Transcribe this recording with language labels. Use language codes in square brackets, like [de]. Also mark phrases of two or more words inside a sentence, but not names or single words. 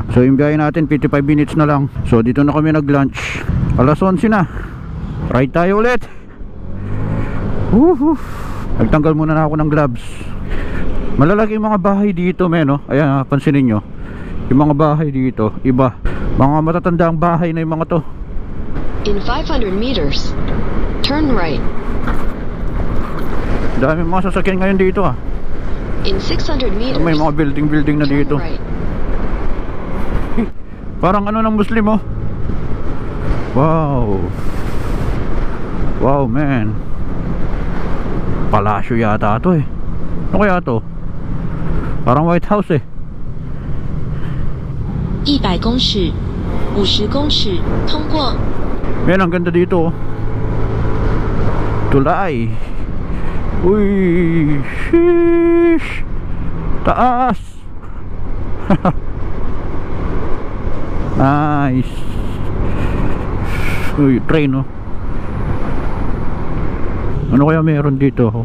[tl] So yung biyahe natin 55 minutes na lang. So dito na kami nag-lunch. Alas 11 na. Ride tayo ulit. Woohoo! Nagtanggal muna na ako ng gloves. Malalaki yung mga bahay dito men, no? Ayan, pansinin nyo yung mga bahay dito, iba. Mga matatandang bahay na yung mga to. [en] In 500 meters, turn right. [tl] Dami mga sasakyan ngayon dito ah. [en] In 600 meters, [tl] May mga building na [en] turn [tl] dito. [en] right. [tl] Parang ano ng Muslim oh. Wow. Wow man. Palasyo yata to eh. Ano kaya to? Parang White House eh. [zh] 100公尺，50公尺，通过。 [tl] Yan, ang ganda dito oh. Tulay. Uy, sheesh. Taas. Nice. Uy, train oh. Ano kaya meron dito oh?